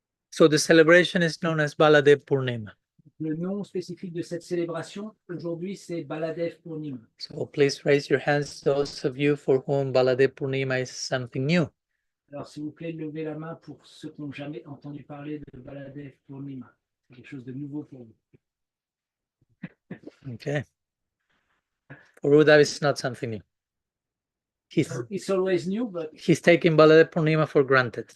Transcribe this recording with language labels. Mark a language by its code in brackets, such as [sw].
[en] So the celebration is known as Baladeva Purnima. [fr] Le nom spécifique de cette célébration, aujourd'hui, c'est Baladeva Purnima. [en] So please raise your hands, those of you for whom Baladeva Purnima is something new. [fr] Alors, s'il vous plaît, levez la main pour ceux qui n'ont jamais entendu parler de Baladeva Purnima. C'est quelque chose de nouveau pour vous. [en] Okay. For Uddhava, it's not something new. It's always new, but He's taking Baladeva Purnima for granted.